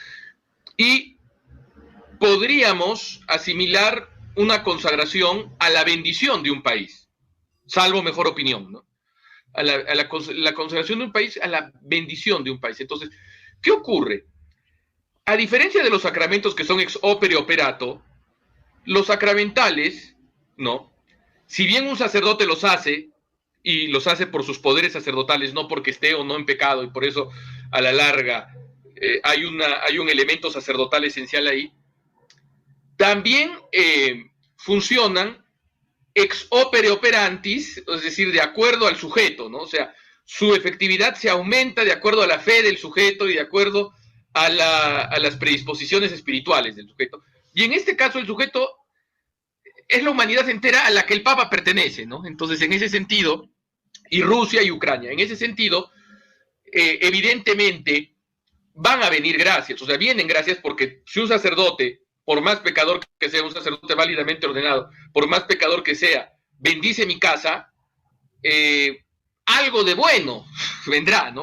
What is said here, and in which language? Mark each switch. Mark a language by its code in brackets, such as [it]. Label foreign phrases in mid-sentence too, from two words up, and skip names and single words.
[es] Y podríamos asimilar una consagración a la bendición de un país, salvo mejor opinión, ¿no? La consagración de un país a la bendición de un país. Entonces, ¿qué ocurre? A diferencia de los sacramentos que son [la] ex opere operato, [es] los sacramentales, ¿no?, si bien un sacerdote los hace, y los hace por sus poderes sacerdotales, no porque esté o no en pecado, y por eso a la larga hay un elemento sacerdotal esencial ahí, también funcionan [la] ex opere operantis, [es] es decir, de acuerdo al sujeto, ¿no? O sea, su efectividad se aumenta de acuerdo a la fe del sujeto y de acuerdo a las predisposiciones espirituales del sujeto. Y en este caso el sujeto es la humanidad entera a la que el Papa pertenece, ¿no? Entonces, en ese sentido, y Rusia y Ucrania, en ese sentido, evidentemente van a venir gracias, o sea, vienen gracias porque si un sacerdote, por más pecador que sea, un sacerdote válidamente ordenado, por más pecador que sea, bendice mi casa, algo de bueno vendrá, ¿no?